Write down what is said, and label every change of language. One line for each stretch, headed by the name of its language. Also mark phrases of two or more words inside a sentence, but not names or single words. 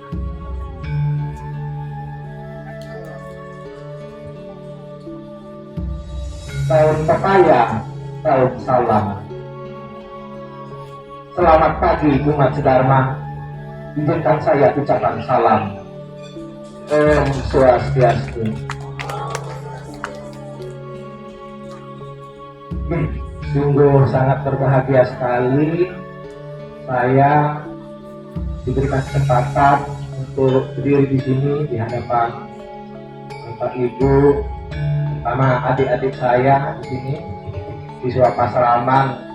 Indonesian: Tahun pepaya, tahun salam. Selamat pagi umat sedharma. Izinkan saya ucapan salam.
Sanskrit: Om Swastiastu.
Indonesian: Sungguh sangat berbahagia sekali saya diberikan kesempatan untuk berdiri di sini di hadapan Bapak Ibu, terutama adik-adik saya di sini, siswa Pasraman